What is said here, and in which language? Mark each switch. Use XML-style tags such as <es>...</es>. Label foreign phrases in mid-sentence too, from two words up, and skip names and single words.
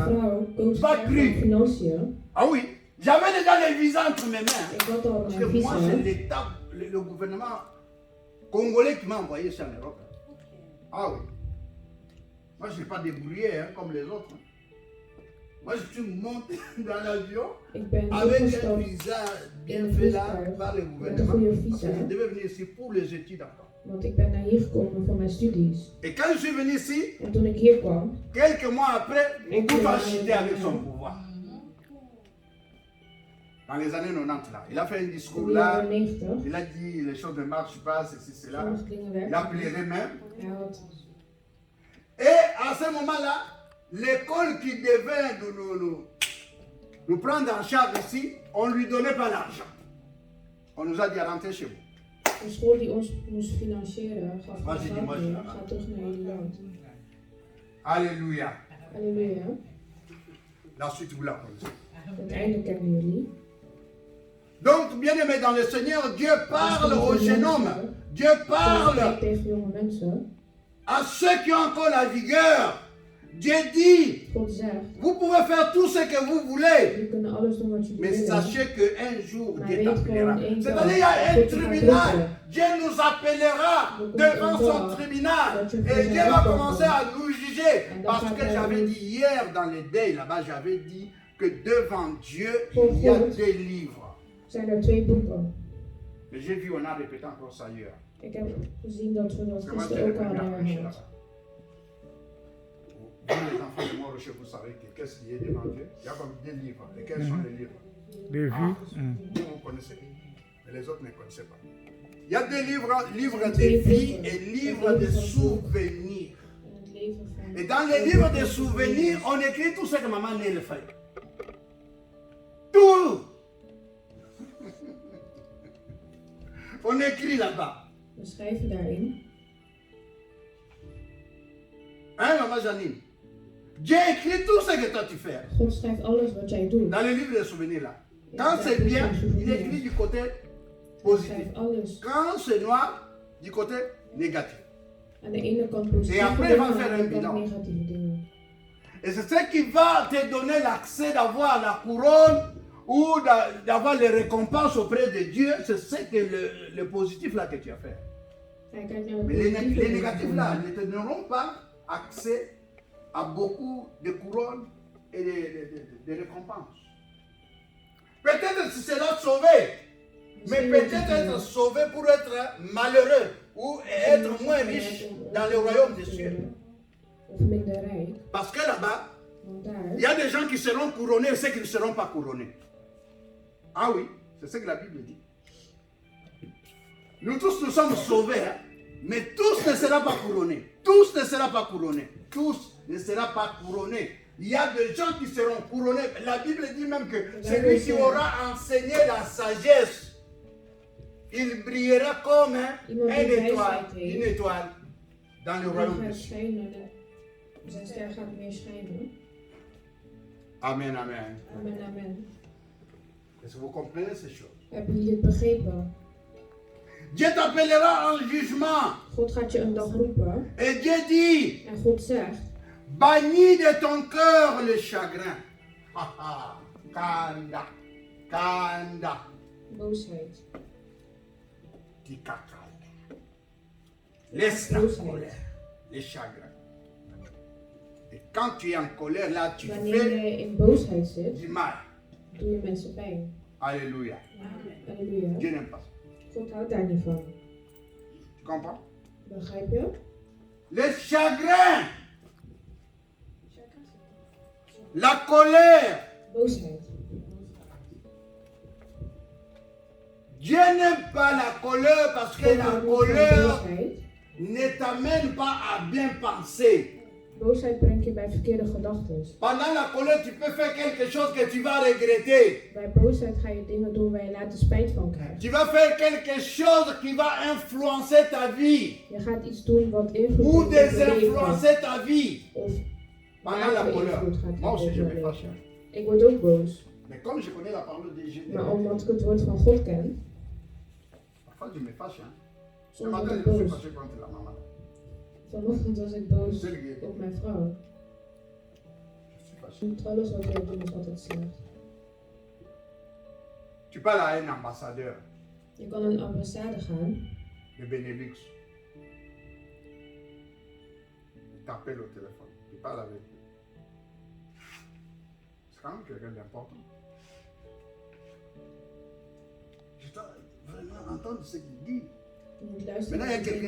<nl>vrouw koos Pas voor</nl> <fr>pris.</fr> <nl>financiën.</nl> <fr>Ah oui, j'avais déjà les visas entre mes mains.</fr> <nl>Ik had al</nl> <fr>Parce que</fr> <nl>mijn</nl> <fr>moi, c'est</fr> <nl>visa.</nl> <fr>l'État, le gouvernement congolais qui m'a envoyé ça en Europe. Ah oui. Moi, je n'ai pas débrouillé hein, comme les autres. Moi, je suis monté dans l'avion</fr> <nl>Ik ben</nl> <fr>avec un</fr> <nl>opgestapt</nl> <fr>visa bien</fr> <nl>in</nl> <fr>fait</fr> <nl>een</nl> <fr>là</fr> <nl>vliegtuig</nl> <fr>par le</fr> <nl>met een</nl> <fr>gouvernement.</fr> <nl>goede</nl> <fr>Parce que</fr> <nl>visa.</nl> <fr>je devais venir ici pour les études encore.</fr> <nl>Want ik ben naar hier gekomen voor mijn studies.</nl> <fr>Et quand je suis venu ici,</fr> <nl>En toen ik hier kwam,</nl> <fr>quelques mois après, Et tout que- a chuté avec son pouvoir. Dans les années 90 là, il a fait un</fr> <nl>in</nl> <fr>discours</fr> <nl>de</nl> <fr>là,</fr> <nl>jaren 90,</nl> <fr>il a dit les choses ne marchent pas, ceci, cela.</fr> <nl>sommige dingen</nl> <fr>Il a</fr> <nl>werken.</nl> <fr>pleuré même.</fr> <nl>Hij had</nl> <fr>Et à ce moment-là, l'école qui devait nous prendre en charge ici, on ne lui donnait pas l'argent. On nous a dit à rentrer chez vous.</fr> <nl>een school die ons moest financieren, gaf Waar geen zit die geld man? meer. Ga terug naar jullie land.</nl> <fr>Alléluia.</fr> <nl>Halleluja.</nl> <fr>La suite, vous la connaissez.</fr> <nl>Het einde kennen jullie.</nl> <fr>Donc, bien aimé dans le Seigneur, Dieu parle</fr> <nl>Dus</nl> <fr>aux</fr> <nl>de</nl> <fr>jeunes</fr> <nl>mensen,</nl> <fr>hommes. Dieu</fr> <nl>God</nl> <fr>parle</fr> <nl>spreekt tegen jonge mensen.</nl> <fr>à ceux qui ont encore la vigueur. Dieu dit,</fr> <nl>God zegt,</nl> <fr>vous pouvez faire tout ce que vous voulez.</fr> <nl>jullie kunnen alles doen wat jullie</nl> <fr>Mais</fr> <nl>willen.</nl> <fr>sachez qu'un jour,</fr> <nl>Maar</nl> <fr>Dieu</fr> <nl>weet</nl> <fr>t'appellera.</fr> <nl>gewoon één</nl> <fr>C'est-à-dire,</fr> <nl>dag</nl> <fr>il y a un</fr> <nl>dat God je gaat</nl> <fr>tribunal.</fr> <nl>roepen.</nl> <fr>Dieu nous appellera Donc, devant on son doit- tribunal.</fr> <nl>dat je</nl> <fr>Et</fr> <nl>voor</nl> <fr>Dieu</fr> <nl>zijn</nl> <fr>va</fr> <nl>recht</nl> <fr>commencer</fr> <nl>komt.</nl> <fr>à nous juger.</fr> <nl>En dan</nl> <fr>Parce</fr> <nl>gaat</nl> <fr>que</fr> <nl>hij</nl> <fr>j'avais</fr> <nl>ons-</nl> <fr>dit hier dans les deuils, là-bas, j'avais dit que devant Dieu,</fr> <nl>Voor</nl> <fr>il y a</fr> <nl>God.</nl> <fr>deux livres.</fr> <nl>Zijn er twee boeken.</nl> <fr>Mais j'ai vu, on a répété encore ça hier.</fr> <nl>Ik heb gezien dat we dat</nl> <fr>Parce que moi, j'ai</fr> <nl>gisteren ook al</nl> <fr>revenu à</fr> <nl>hadden</nl> <fr>prêcher</fr> <nl>herhaald.</nl> <fr>là-bas. Vous, les enfants de Mont-Rocher, vous savez qu'est-ce qui est devant Dieu. Il y a comme deux livres. Et quels sont les livres? Les vues. Vous, vous connaissez. Mais les autres ne connaissaient pas. Il y a des livres, livres de vie et livres de souvenirs.</fr> <nl>En het leven van...</nl> <fr>Et dans les livres de souvenirs, on écrit tout ce que maman Nel fait. Tout. On écrit là-bas.</fr> <nl>We schrijven daarin.</nl> <fr>Hein, maman Janine? Dieu écrit tout ce que toi tu fais.</fr> <nl>God schrijft alles wat jij doet.</nl> <fr>Dans les livres de souvenirs là. Quand c'est bien, il écrit du côté</fr> <nl>Hij</nl> <fr>positif.</fr> <nl>schrijft alles.</nl> <fr>Quand c'est noir, du côté négatif.</fr> <nl>Aan de ene kant positieve</nl> <fr>Et après,</fr> <nl>dingen,</nl> <fr>il va</fr> <nl>aan de</nl> <fr>faire</fr> <nl>andere</nl> <fr>un</fr> <nl>kant</nl> <fr>bilan.</fr> <nl>negatieve dingen.</nl> <fr>Et c'est ce qui va te donner l'accès d'avoir la couronne ou d'avoir les récompenses auprès de Dieu. C'est ce que le positif là que tu as fait.</fr> <nl>Hij kijkt naar het</nl> <fr>Mais les</fr> <nl>positieve</nl> <fr>négatifs</fr> <nl>dingen.</nl> <fr>là ne te donneront pas accès à beaucoup de couronnes et de récompenses. Peut-être tu seras sauvé, mais peut-être être sauvé pour être malheureux ou être moins riche dans le royaume des cieux.</fr> <nl>Of minder rijk.</nl> <fr>Parce que là-bas,</fr> <nl>Want daar</nl> <fr>il y a des gens qui seront couronnés et ceux qui ne seront pas couronnés. Ah oui, c'est ce que la Bible dit. Nous tous, nous sommes sauvés, hein, mais tous ne seront pas couronnés. Tous ne seront pas couronnés. Tous ne seront pas couronnés. Il y a des gens qui seront couronnés. La Bible dit même que celui qui aura enseigné la sagesse, il brillera comme une étoile dans le royaume</fr> <nl>Die</nl> <fr>de</fr> <nl>gaat</nl> <fr>Dieu.</fr> <nl>schijnen. Zijn ster gaat meer schijnen.</nl> <fr>Amen, amen.</fr> <nl>Amen, amen.</nl> <fr>Est-ce que vous comprenez ces choses?</fr> <nl>Hebben jullie het begrepen?</nl> <fr>Dieu t'appellera en jugement.</fr> <nl>God gaat je een dag roepen.</nl> <fr>Et Dieu dit,</fr> <nl>En God zegt,</nl> <fr>bannis de ton cœur le chagrin.</fr> <ln>Haha, Kanda, kanda,</ln> <nl>boosheid.</nl> <ln>tikaka.</ln> <fr>Laisse la colère, les chagrins. Et quand tu es en colère, là, tu</fr> <nl>Wanneer</nl> <fr>fais</fr> <nl>je in boosheid zit,</nl> <fr>du mal.</fr> <nl>doe je mensen pijn.</nl> <fr>Alléluia.</fr> <nl>Halleluja.</nl> <fr>Dieu n'aime pas ça.</fr> <nl>God houdt daar niet van.</nl> <fr>Tu comprends?</fr> <nl>Begrijp je?</nl> <fr>Les chagrins, la colère.</fr> <nl>Boosheid.</nl> <fr>Dieu n'aime pas la colère parce que</fr> <nl>God</nl> <fr>la</fr> <nl>houdt niet van</nl> <fr>colère</fr> <nl>boosheid.</nl> <fr>ne t'amène pas à bien penser.</fr> <nl>Boosheid brengt je bij verkeerde gedachten.</nl> <fr>Pendant la colère, tu peux faire quelque chose que tu vas regretter.</fr> <nl>Bij boosheid ga je dingen doen waar je later spijt van krijgt.</nl> <fr>Tu vas faire quelque chose qui va influencer ta vie</fr> <nl>Je gaat iets doen wat invloed</nl> <fr>ou</fr> <nl>heeft op je leven.</nl> <fr>désinfluencer ta vie.</fr> <nl>Of</nl> <fr>Pendant la colère.</fr> <nl>invloed gaat</nl> <fr>Moi aussi, je</fr> <nl>hebben</nl> <fr>me</fr> <nl>op je</nl> <fr>fâche.</fr> <nl>leven. Ik word ook boos.</nl> <fr>Mais comme je connais la parole de Jésus,</fr> <nl>Maar omdat ik het woord van God ken,</nl> <fr>parfois je me fâche. Hein. Ce</fr> <nl>soms</nl> <fr>matin,</fr> <nl>word</nl> <fr>je</fr> <nl>ik</nl> <fr>me suis</fr> <nl>boos.</nl> <fr>fâché contre la maman.</fr> <nl>Vanochtend was ik boos</nl> <fr>C'est le guet.</fr> <nl>op mijn vrouw.</nl> <fr>Je suis fâché.</fr> <nl>Niet alles wat wij doen is altijd slecht.</nl> <fr>Tu parles à un ambassadeur</fr> <nl>Je kan naar een ambassade gaan.</nl> <fr>de Benelux. Il t'appelle au téléphone. Tu parles avec lui. C'est quand même quelqu'un d'important. Je dois vraiment entendre ce qu'il dit.</fr> <nl>Je moet luisteren.</nl> <fr>Maintenant, il y a</fr> <nl>naar</nl> <fr>quelqu'un</fr>